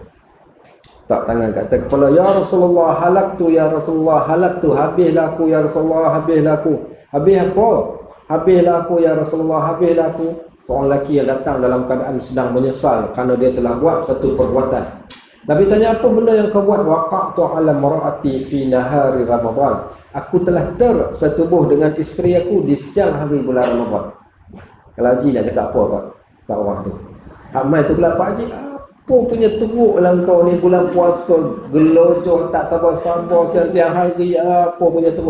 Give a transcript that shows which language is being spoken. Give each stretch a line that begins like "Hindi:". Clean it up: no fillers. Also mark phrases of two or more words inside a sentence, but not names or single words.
Malay: Tak tangan kata kepala,
Arabic: ya Rasulullah halaktu, ya Rasulullah halaktu,
Malay: habislah aku
Arabic: ya Rasulullah,
Malay: habislah aku. Habis apa? Habislah aku
Arabic: ya Rasulullah,
Malay: habislah aku. Seorang lelaki yang datang dalam keadaan sedang menyesal kerana dia telah buat satu perbuatan. Nabi tanya, apa benda yang kau buat?
Arabic: Waqa'tu ala mar'ati fi nahari Ramadan.
Malay: Aku telah tersetubuh dengan isteri aku di siang hari bulan Ramadan. Kalau Haji nak cakap apa kat orang tu? Amal tu pula, Pak Haji, apa punya teruk lah kau ni bulan puasa, gelojoh tak sabar-sabar siang-siang hari, apa punya teruk.